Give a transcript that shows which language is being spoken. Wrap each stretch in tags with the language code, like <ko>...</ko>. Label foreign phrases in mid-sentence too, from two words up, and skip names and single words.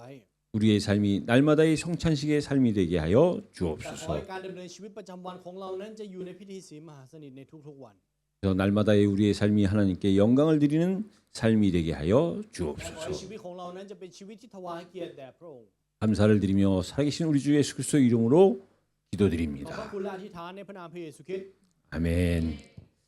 <ko>우리의 삶이 날마다의 성찬식의 삶이 되게 하여</ko> <th>แต่ขอ</th> <ko>주옵소서.</ko> <th>ให้การดำเนินชีวิตประจำวันของเรานั้นจะอยู่ในพิธีสีมหาสนิทในทุกๆวัน</th> <ko>그래서 날마다의 우리의 삶이 하나님께 영광을 드리는 삶이 되게 하여</ko> <th>และขอให้</th> <ko>주옵소서.</ko> <th>ชีวิตของเรานั้นจะเป็นชีวิตที่ถวายเกียรติแด่พระองค์</th> <ko>감사를 드리며 살아계신 우리 주 예수 그리스도 이름으로</ko> <th>ขอบพระ</th> <ko>기도드립니다.</ko> <th>คุณและอธิษฐานในพระนามพระเยซูคริสต์</th> <ko>아멘.</ko>